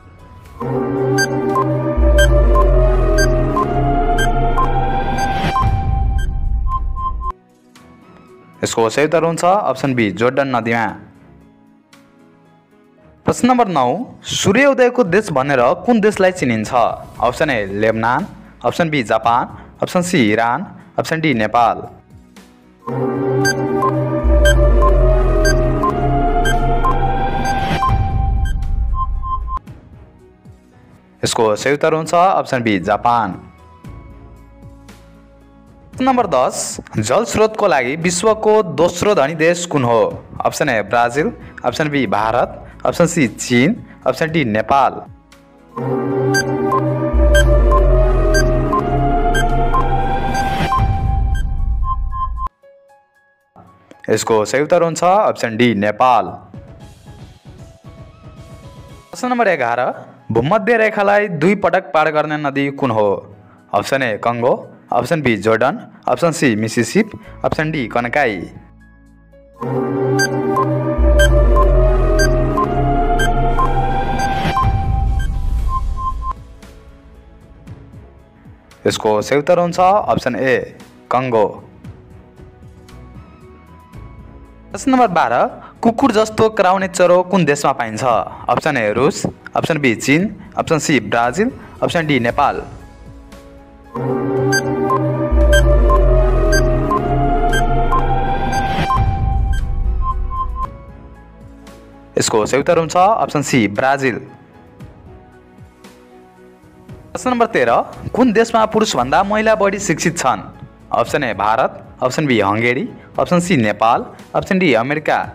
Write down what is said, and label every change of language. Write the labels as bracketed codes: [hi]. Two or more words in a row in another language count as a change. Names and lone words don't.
[ne] यसको सही उत्तर हुन्छ [en] option B [ne] जोर्डन नदीमा। प्रश्न नंबर 9, सूर्योदयको देश भनेर कुन देशलाई चिनिन्छ? [en] option A लेबनान, option B जापान, option C इरान, option D नेपाल। [ne] यसको सही उत्तर हुन्छ [en] option B [ne] जापान। नंबर 10, जल स्रोतको लागि विश्वको दोस्रो धनी देश कुन हो? [en] option A ब्राजिल, option B भारत, option C चीन, option D नेपाल। [ne] यसको सही उत्तर हुन्छ [en] option D [ne] नेपाल। प्रश्न नंबर 11, भूमध्य रेखालाई 2 पटक पार गर्ने नदी कुन हो? [en] option A कङ्गो, option B जोर्डन, option C मिसिसिप, option D कनकाई। [ne] यसको सही उत्तर हुन्छ [en] option A [ne] कङ्गो। प्रश्न नंबर 12, कुकुर जस्तो कराउने चरो कुन देशमा पाइन्छ? [en] option A रुस, option B चीन, option C ब्राजिल, option D नेपाल। [ne] यसको सही उत्तर हुन्छ [en] option C [ne] ब्राजिल। प्रश्न नंबर 13, कुन देशमा पुरुषभन्दा महिला बढी शिक्षित छन्? [en] option A भारत, option B हंगेरी, option C नेपाल, option D अमेरिका।